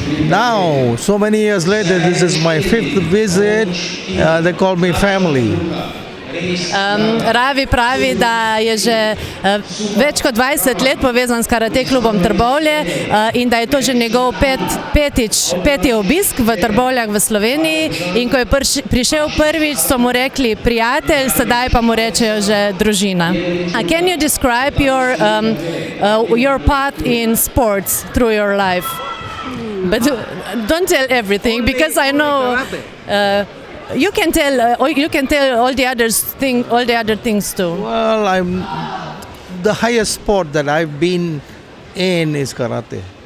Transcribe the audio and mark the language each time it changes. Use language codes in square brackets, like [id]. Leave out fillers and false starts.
[en] Now, so many years later, this is my 5th visit, they call me family. [sl] Ravi pravi, da je že več kot 20 let povezan s Karate klubom Trbovlje in da je to že njegov peti obisk v Trbovljah v Sloveniji in ko je prišel prvič, so mu rekli prijatelj, sedaj pa mu rečejo že družina. [en] Can you describe your path in sports through your life? But don't tell everything because I know you can tell all the other things too. Well, the highest sport that I've been in is karate.